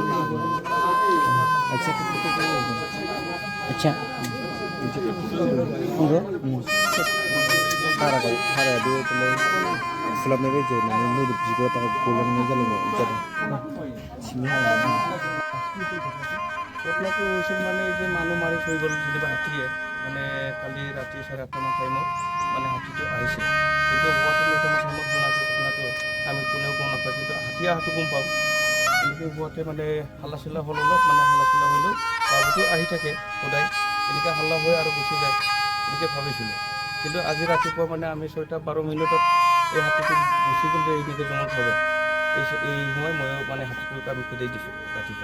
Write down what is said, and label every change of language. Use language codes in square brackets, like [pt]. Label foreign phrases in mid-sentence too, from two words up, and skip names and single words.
[brx] आथिया नंगौ हाराया बे फुलाबनाय बायदि माने मोदोम बिगुरा गलांनाय जादों सिंनि हाराया [as] ঘটনাটো হৈছিল মানে যে মানুহ মাৰি থৈ গ'ল যেনিবা হাতীয়ে মানে কালি ৰাতি 8:30 মান টাইমত মানে হাতীটো আহিছিল কিন্তু হোৱাটো মই টাইমত শুনাইছোঁ ঘটনাটো আমি কোনেও গম নাপায় কিন্তু হাতী অহাটো গম পাওঁ এনেকৈ হোৱাতে মানে হাল্লা চিল্লা হ'ল অলপ মানে হাল্লা চিল্লা হ'লেও বাবুটো আহি থাকে সদায় এনেকৈ হাল্লা হৈ আৰু গুচি যায় এনেকৈ ভাবিছিলোঁ কিন্তু আজি ৰাতিপুৱা মানে আমি 6:12 মিনিটত এই হাতীটো গুচি গ'ল যে এনেকৈ জমত হবে এই সময় মই মানে হাতীটোক আমি খেদাই দিছোঁ ৰাতিপুৱা